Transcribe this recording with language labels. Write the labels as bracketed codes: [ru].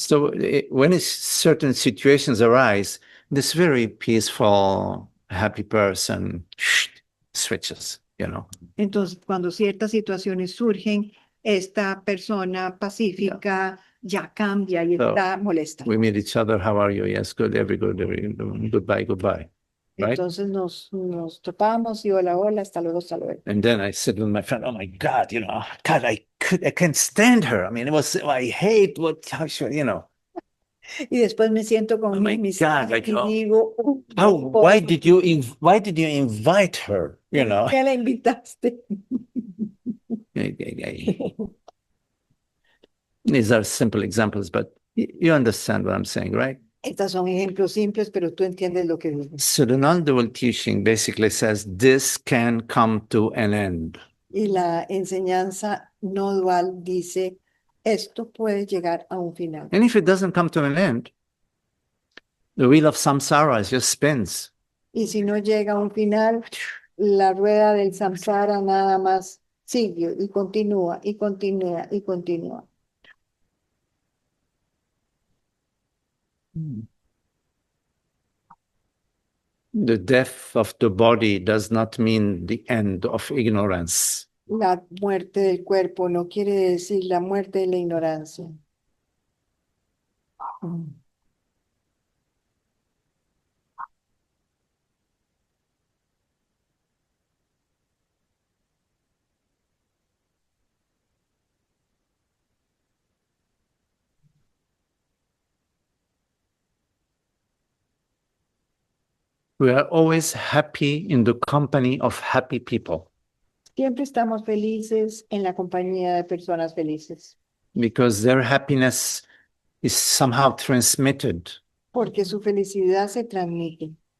[en] So when certain situations arise, this very peaceful, happy person switches, [es] Entonces, cuando ciertas situaciones surgen, esta persona pacífica ya cambia y está molesta. [en] We meet each other. How are you? Yes, good. Very good. Goodbye. Goodbye. Right? [es] Entonces nos topamos y hola, hola, hasta luego, hasta luego. [en] And then I said with my friend, "Oh my God, God, I can't stand her. I mean, I hate how she, [es] Y después me siento con [en] Oh my [es] mis [en] God, [es] y digo, [en] why did you invite her? [es] ¿por qué la invitaste? [en] These are simple examples, but you understand what I'm saying, right? [es] Estas son ejemplos simples, pero tú entiendes lo que digo. [en] So the non-dual teaching basically says this can come to an end. [es] Y la enseñanza no dual dice, esto puede llegar a un final. [en] And if it doesn't come to an end, the wheel of samsara just spins. [es] Y si no llega a un final, la rueda del samsara nada más sigue y continúa y continúa y continúa. [en] The death of the body does not mean the end of ignorance. [es] La muerte del cuerpo no quiere decir la muerte de la ignorancia. [en] We are always happy in the company of happy people [es] Siempre estamos felices en la compañía de personas felices, [en] because their happiness is somehow transmitted. [es] porque su felicidad se transmite.